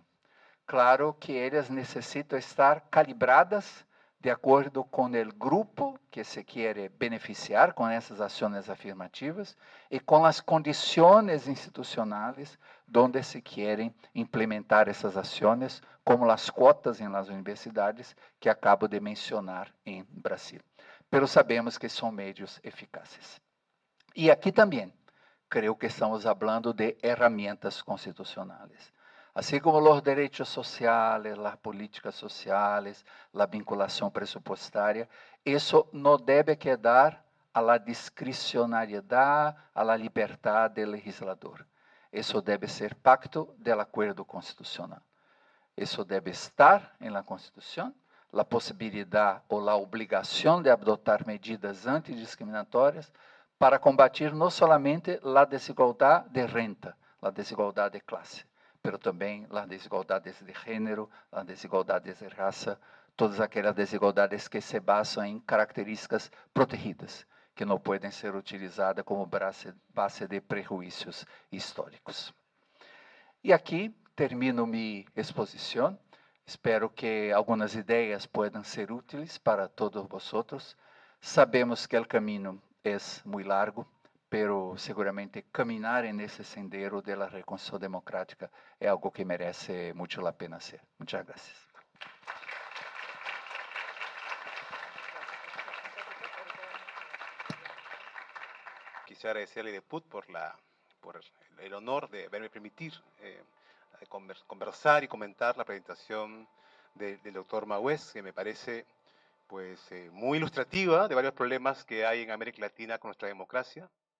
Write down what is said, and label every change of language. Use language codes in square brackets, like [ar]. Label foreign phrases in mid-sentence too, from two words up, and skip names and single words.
[pt] Claro que elas necessitam estar calibradas de acordo com o grupo que se quer beneficiar com essas ações afirmativas e com as condições institucionais onde se querem implementar essas ações, como as cotas em [es] las universidades [pt] que acabo de mencionar em Brasil. Pero sabemos que são meios eficazes. E aqui também, creio que estamos falando de ferramentas constitucionais. [es] Así como los derechos sociales, las políticas sociales, la vinculación presupuestaria, eso no debe quedar a la discrecionalidad, a la libertad del legislador. Eso debe ser pacto del acuerdo constitucional. Eso debe estar en la Constitución, la posibilidad o la obligación de adoptar medidas antidiscriminatorias para combatir no solamente la desigualdad de renta, la desigualdad de clase, pero [pt] também as desigualdades de gênero, as desigualdades de raça, todas aquelas desigualdades que se basam em características protegidas, que não podem ser utilizadas como base de prejuízos históricos. E aqui termino minha exposição. Espero que algumas ideias possam ser úteis para todos vocês. Sabemos que o caminho é muito largo, [es] pero seguramente caminar en ese sendero de la reconstrucción democrática es algo que merece mucho la pena hacer. Muchas gracias. Quisiera agradecerle a Deput por el honor de haberme permitido conversar y comentar la presentación del doctor Maués, que me parece pues, muy ilustrativa de varios problemas que hay en América Latina con nuestra democracia.